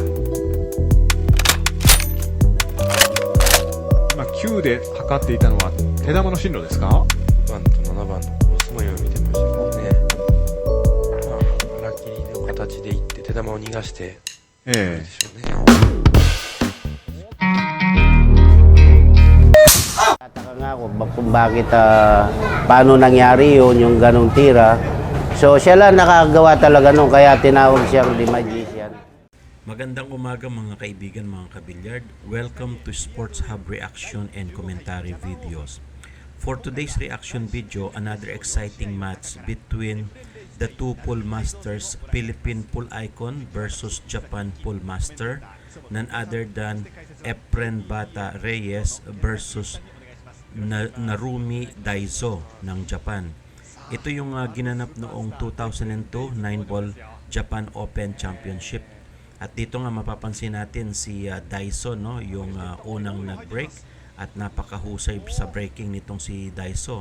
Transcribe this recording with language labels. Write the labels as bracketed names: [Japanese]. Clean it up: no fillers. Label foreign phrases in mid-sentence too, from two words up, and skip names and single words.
[Japanese] 今9で測っていたのは手玉の進路ですか。 6番と7番のコースも読み見てましたけどね。腹切りの形でいって手玉を逃がしてでしょうね。 [Filipino] Tataka nga ako kung bakit paano nangyari yun, yung ganong tira. So siya lang nakagawa talaga nun, kaya tinawag siyang The Magician. Magandang umaga mga kaibigan, mga kabilyard. [English] Welcome to Sports Hub Reaction and Commentary Videos. For today's reaction video, another exciting match between the two pool masters, Philippine Pool Icon versus Japan Pool Master, none other than Efren Bata Reyes versus Narumi Daiso ng Japan. [Filipino] Ito yung ginanap noong 2002 9-ball Japan Open Championship. At dito nga mapapansin natin si Daiso, no, yung unang nag-break at napakahusay sa breaking nitong si Daiso.